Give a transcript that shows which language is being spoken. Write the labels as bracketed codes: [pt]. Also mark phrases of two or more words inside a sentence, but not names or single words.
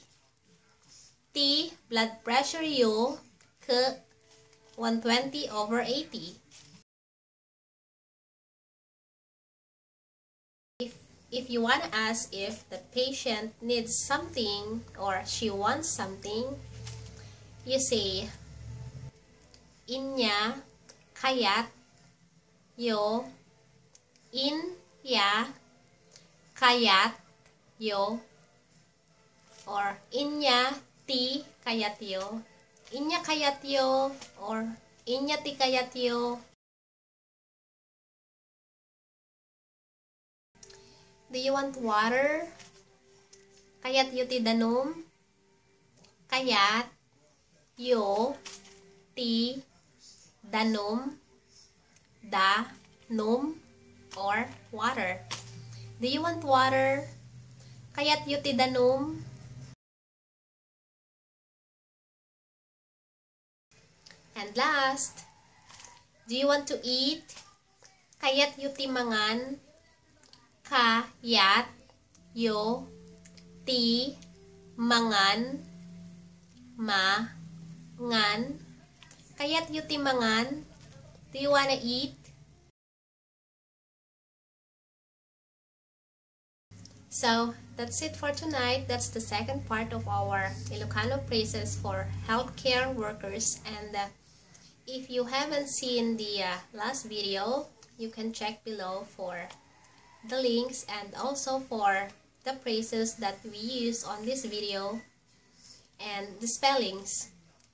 [ilo] Ti [en] blood pressure [ilo] yo ke 120/80. [en] If you want to ask if the patient needs something or she wants something, you say, [ilo] inya kayat yo, inya kayat yo, or inya ti kayat yo, inya kayat yo, or inya ti kayat yo. [en] Do you want water? [ilo] Kayat yo ti danom? Kayat yo ti danom, [en] or water. Do you want water? [ilo] Kayat yo ti danom? [en] And last, do you want to eat? [ilo] Kayat yo ti mangan? Kayat yo ti mangan, kayat yo ti mangan? [en] Do you wanna eat? So, that's it for tonight. That's the second part of our Ilocano phrases for healthcare workers. And if you haven't seen the last video, you can check below for the links and also for the phrases that we use on this video and the spellings.